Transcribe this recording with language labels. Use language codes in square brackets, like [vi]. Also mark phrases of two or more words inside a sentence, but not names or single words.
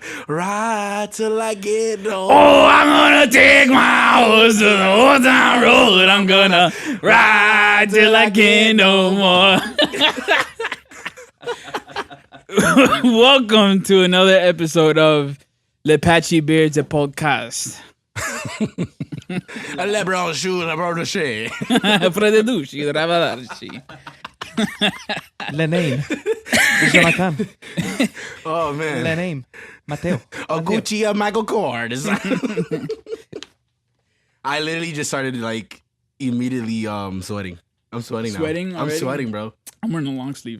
[en] ride till I get home. Oh, I'm gonna take my horse to the old town road. I'm gonna ride till I can't no more. Welcome to another episode of Le Patchy Beards a podcast. Le branchou, le branché. Frededuci, Ravadarci. Le name. Jonathan. Oh man. Le name. Mateo. A Gucci, a Michael Kors. I literally just started like immediately sweating. I'm sweating now. Sweating I'm already? sweating, bro. I'm wearing a long sleeve.